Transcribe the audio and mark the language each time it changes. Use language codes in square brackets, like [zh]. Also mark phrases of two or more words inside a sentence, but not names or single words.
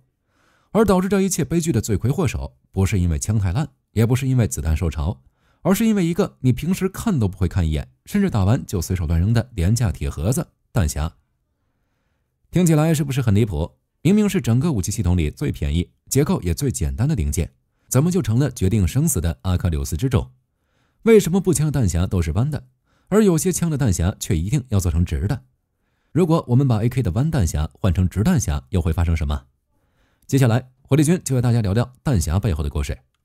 [zh] 而導致這一切悲劇的罪魁禍首，不是因為槍太爛，也不是因為子彈受潮，而是因為一個你平時看都不會看一眼，甚至打完就隨手亂扔的廉價鐵盒子彈匣。聽起來是不是很離譜？明明是整個武器系統裡最便宜、結構也最簡單的零件，怎麼就成了決定生死的阿喀琉斯之重？為什麼步槍的彈匣都是彎的，而有些槍的彈匣卻一定要做成直的？如果我們把 AK 的彎彈匣換成直彈匣，又會發生什麼？接下來，火力軍就為大家聊聊彈匣背後的故事。